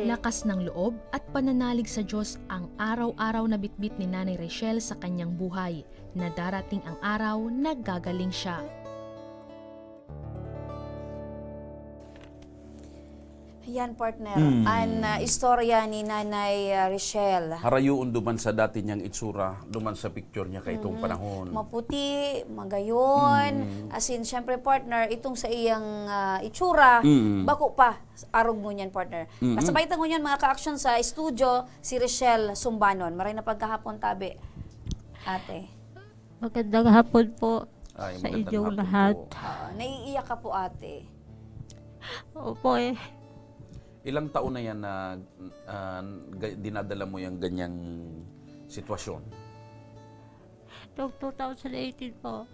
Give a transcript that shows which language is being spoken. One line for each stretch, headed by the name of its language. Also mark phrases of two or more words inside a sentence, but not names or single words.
Filipino: Lakas ng loob at pananalig sa Diyos ang araw-araw na bitbit ni Nanay Rochelle sa kanyang buhay na darating ang araw na gagaling siya. Yan, partner. Ang istorya ni Nanay Rochelle.
Bikol: Harayuon duman sa dati niyang itsura, duman sa picture niya kay itong panahon. Maputi, magayon.
English: As in,
Bikol: syempre, partner, itong sa iyang itsura, bako pa, arog mo niyan, partner. Kasabay tango niyan, mga ka-action sa studio, si Rochelle Sumbanon. Maray na pagkahapon, tabi. Ate.
Filipino: magandang hapon po Ay, sa magandang inyong hapon lahat. po. Naiiyak ka po, ate. Opo Ilang taon na yan na dinadala mo yung ganyang sitwasyon? Noong 2018 po.